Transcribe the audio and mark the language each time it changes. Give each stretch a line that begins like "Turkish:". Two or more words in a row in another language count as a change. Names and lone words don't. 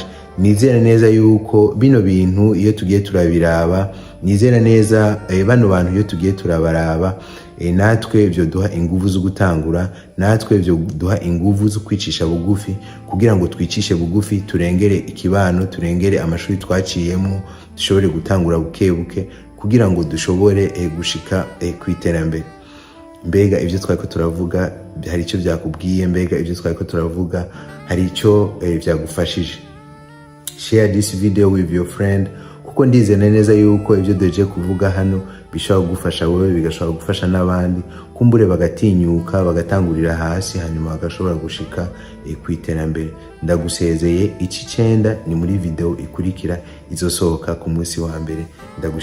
Rundi: Nizera neza yuko bino bintu iyo tugiye turabiraba, nizera neza bano bantu iyo tugiye turabaraba, natwe byo duha ingufu zo gutangura, natwe byo duha ingufu zo kwicisha bugufi, kugira ngo twicishe bugufi, turengere ikibano, turengere amashuri twaciyemo, dushobore gutangura buke buke, kugira ngo dushobore gushika kwiterambere. Mbega ibyo twako turavuga hari icyo byakubwiye? Mbega ibyo twako turavuga hari icyo byagufashije?
English: Share this video with your friend,
Rundi: kuko ndizera neza yuko ibyo deje kuvuga hano bishobora kugufasha wowe, bigashobora gufasha n'abandi, kumbure bagatinyuka, bagatangurira hasi, hanyuma bagashobora gushika kwiterambere. Ndagusezeye, iki 9 ni muri video ikurikira izosohoka ku munsi wa mbere.